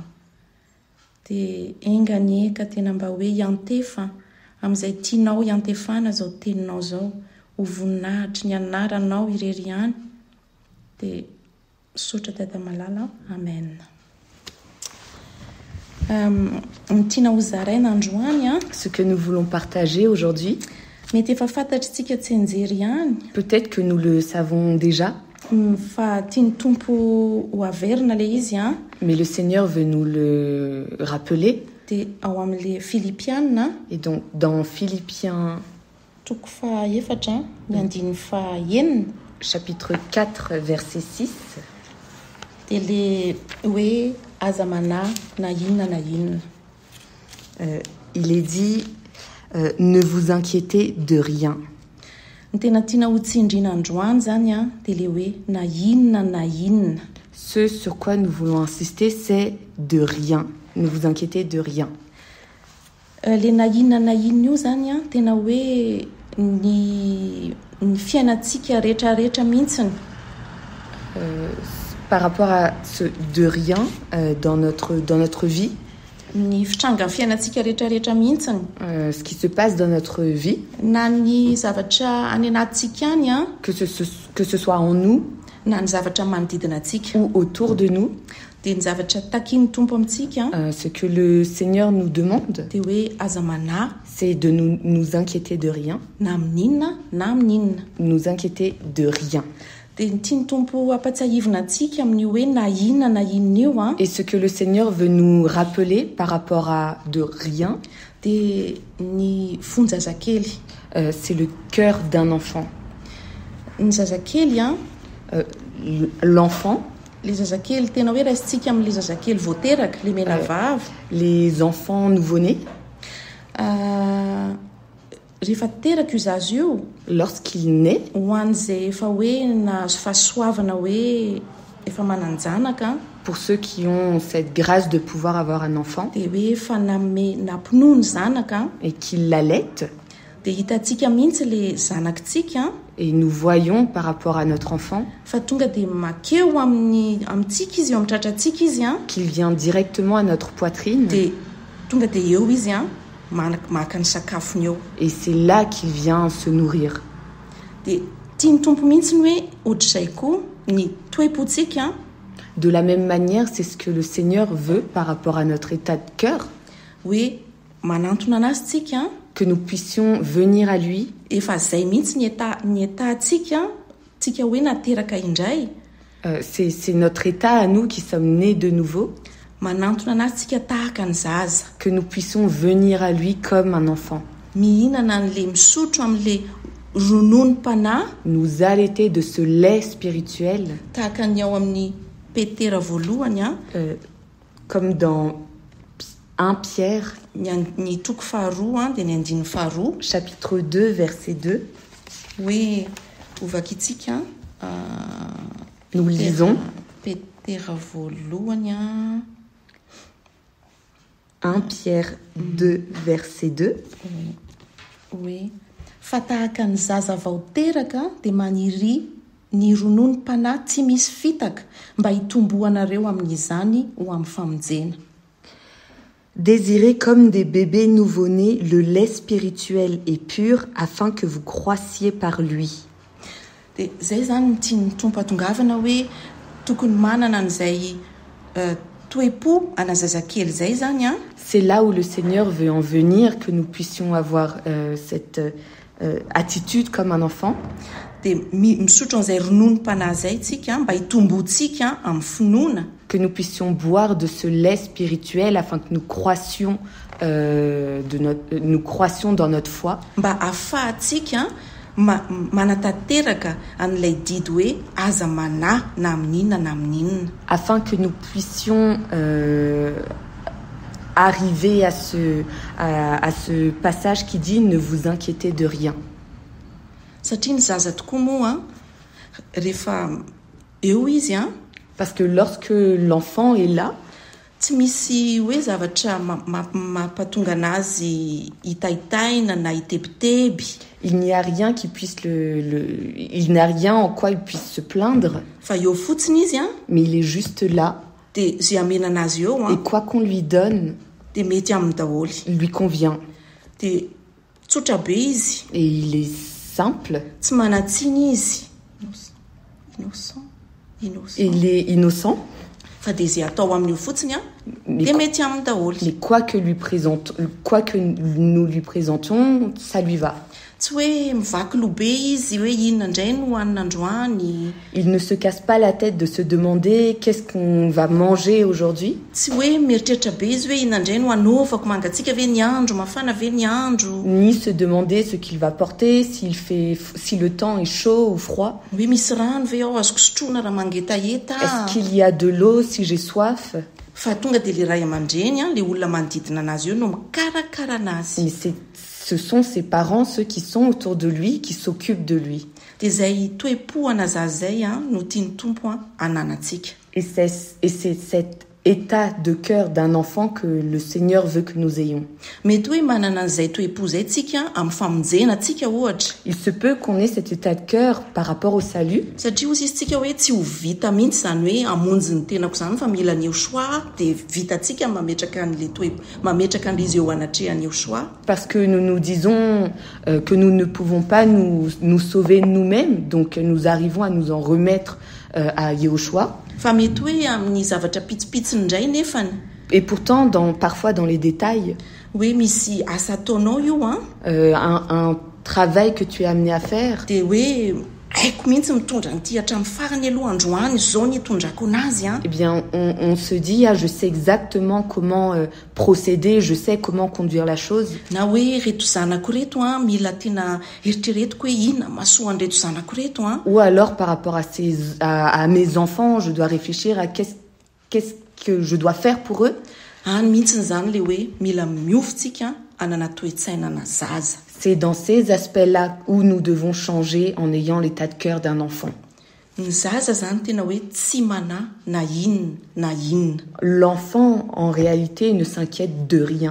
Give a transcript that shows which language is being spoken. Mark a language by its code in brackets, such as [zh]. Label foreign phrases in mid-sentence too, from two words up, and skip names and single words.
[mg] Dia enganyeka tena mba hoe hiantefa amin'izay tianao hiantefana zao teninao zao. Ho voninahitry ny anaranao irery ihany. Dia misaotra dada malala. Amen. Tiana ho zaraina androany a. [fr] Ce que nous voulons partager aujourd'hui, [mg] mety efa fantatritsika tsy anjery ihany. [fr] peut-être que nous le savons déjà, [mg] Fa tiany tompo ho averina le izy a. [fr] mais le Seigneur veut nous le rappeler. [mg] Dia ao amin'le Filipiana [fr] Et donc, dans Philippiens [mg] toko faefatra ny andiny fahenina [fr] chapitre 4, verset 6, [mg] dia le hoe aza manahy na inona na inona. [fr] il est dit ne vous inquiétez de rien. [mg] Ny tena tiana ho tsindriana androany zany a dia le hoe na inona na inona. [fr] Ce sur quoi nous voulons insister, c'est de rien. Ne vous inquiétez de rien. [mg] Le na inona io zany a tena hoe ny fiainantsika rehetrarehetra mihitsiny. [fr] Par rapport à ce de rien dans notre vie, [mg] Ny fitrangan'ny fiainantsika rehetrarehetra mihitsiny. [fr] ce qui se passe dans notre vie, [mg] Na ny zavatra any anatintsika any a, [fr] que ce soit en nous [mg] na ny zavatra manodidina antsika. [fr] ou autour de nous, [mg] Dia ny zavatra takiany tompo amintsika [fr] ce que le Seigneur nous demande, [mg] dia hoe aza manahy [fr] c'est de nous inquiéter de rien, [mg] na amin'inona na amin'inona. [fr] nous inquiéter de rien. [mg] Dia ny tiany tompo ampatsahivina antsika amin'ny hoe na inona na inona io a. [fr] Et ce que le Seigneur veut nous rappeler par rapport à de rien, [mg] Dia ny fonjazakely. [fr] c'est le cœur d'un enfant. [mg] Ny zazakely a, [fr] L'enfant, [mg] le zazakely tena hoe raisitsika amin'le zazakely voateraka le mena vava. [fr] les enfants nouveau-nés, [mg] Rehefa teraka io zazy io, [fr] lorsqu'il naît, [mg] ho an'izay efa hoe nahazo fahasoavana hoe efa mananjanaka, [fr] pour ceux qui ont cette grâce de pouvoir avoir un enfant [mg] dia hoe efa nampinoa ny zanaka, [fr] et qui l'allaitent, [mg] dia hitantsika mihitsy le zanakitsika [fr] et nous voyons par rapport à notre enfant [mg] fa tonga dia makeo amintsika izy, eo amin'ny tratrantsika izy a. [fr] qu'il vient directement à notre poitrine, [mg] Dia tonga dia eo izy a maka ny sakafony eo. [fr] et c'est là qu'il vient se nourrir. [mg] Dia tiany tompo mihitsy ny hoe ohatr'izay koa ny toe-pontsika. [fr] De la même manière, c'est ce que le Seigneur veut par rapport à notre état de cœur, [mg] Hoe manantona anazy tsika, [fr] que nous puissions venir à lui, [mg] efa zay mihitsy ny etantsika tsika hoe nateraka indray. [fr] c'est notre état à nous qui sommes nés de nouveau, [mg] Manantona anazy tsika tahaka ny zaza. [fr] que nous puissions venir à lui comme un enfant, [mg] Mihinana n'le misotro amin'le rononom-panahy [fr] nous allaiter de ce lait spirituel, [mg] tahaka ny ao amin'ny petera voalohany a, [fr] comme dans 1 Pierre, [mg] ny toko faharoa a dia ny andiny faharoa, [fr] chapitre 2, verset 2. [mg] hoe ovaka itsika [fr] Nous lisons [mg] petera voalohany a. [fr] 1 Pierre 2, verset 2. [mg] Hoe fa tahaka ny zaza vao teraka dia maniry ny rononom-panahy tsy misy fitaka mba hitomboanareo amin'izany ho amin'ny famonjena. [fr] Désirez comme des bébés nouveau-nés le lait spirituel et pur afin que vous croissiez par lui. [mg] Dia izay zany ny tiany tompo atongavana hoe tokony manana an'izay toe-po ana zazakely izay zany a. [fr] C'est là où le Seigneur veut en venir, que nous puissions avoir cette attitude comme un enfant. [mg] Dia misotro an'izay rononom-panahy izay tsika mba hitombotsika amin'ny finoana. [fr] Que nous puissions boire de ce lait spirituel afin que nous croissions, nous croissions dans notre foi. [mg] Mba ahafahantsika manatanteraka an'ilay didy hoe aza manahy na amin'inona na amin'inona. [fr] Afin que nous puissions arriver à ce passage qui dit « Ne vous inquiétez de rien ». [mg] Satria ny zaza tokoa moa rehefa eo izy [fr] parce que lorsque l'enfant est là, [mg] tsy misy hoe zavatra mampatonga anazy hitaitaina na hitebiteby. [fr] Il n'y a rien qui puisse il n'y a rien en quoi il puisse se plaindre. [mg] Fa eo fotsiny izy [fr] mais il est juste là. [mg] Dia zay amena anazy eo [fr] et quoi qu'on lui donne, [mg] dia mety aminy daholo. [fr] Il lui convient. [mg] Dia tsotra be izy. [fr] Et il est simple. [mg] Tsy manatsiny izy. [fr] Innocent. Il est innocent. [mg] Fa dia zay atao amin'io fotsiny dia mety aminy daholo. [fr] Mais quoi que nous lui présentions, ça lui va. [mg] Tsy hoe mivaky lobe izy hoe inona indray no hohanina androany. [fr] Il ne se casse pas la tête de se demander qu'est-ce qu'on va manger aujourd'hui. [mg] Tsy hoe mieritreritra be izy hoe inona indray no hanaovako mangatsika ve ny andro mafana ve ny andro. [fr] Ni se demander ce qu'il va porter, si le temps est chaud ou froid. [mg] Hoe misy rano ve ao azoko sotroina raha mangetaheta. [fr] Est-ce qu'il y a de l'eau si j'ai soif? [mg] Fa tonga dia le ray aman-dreny le olona manodidina anazy eo no mikarakara anazy. [fr] Mais ce sont ses parents, ceux qui sont autour de lui, qui s'occupent de lui. [mg] Dia zay toe-po ana zaza zay no tiany tompo ananantsika. [fr] Et c'est cet état de cœur d'un enfant que le Seigneur veut que nous ayons. [mg] Mety hoe manana an'izay toe-po zay tsika amin'ny famonjenantsika ohatra. [fr] Il se peut qu'on ait cet état de cœur par rapport au salut. [mg] Satria ozy izy tsika hoe tsy ho vita mihitsy zany hoe amonjy ny tenako zany fa mila ny Yehoshua dia vitatsika mametraka an'izy eo anatrehany Yehoshua. [fr] Parce que nous nous disons que nous ne pouvons pas nous sauver nous-mêmes, donc nous arrivons à nous en remettre à Yehoshua. [mg] Fa mety hoe amin'ny zavatra pitsipitsiny indray nefany. [fr] Et pourtant, parfois dans les détails, [mg] hoe misy asa ataonao io [fr] un travail que tu es amené à faire. [mg] Dia hoe haiko mihitsy mitondra n'ity hatramin'ny farany aloha androany zao ny hitondrako anazy. [fr] Eh bien, on se dit je sais exactement comment procéder, je sais comment conduire la chose. [mg] Na hoe reto zanako reto mila tena eritreretiko hoe inona mahasoa an'reto zanako reto. [fr] Ou alors par rapport à mes enfants, je dois réfléchir à qu'est-ce que je dois faire pour eux. [mg] Mihitsy zany le hoe mila miofotsika anana toe-tsaina na zaza. [fr] C'est dans ces aspects-là où nous devons changer en ayant l'état de cœur d'un enfant. [mg] Ny zaza zany tena hoe tsy mana na inona na inona. [fr] L'enfant, en réalité, ne s'inquiète de rien.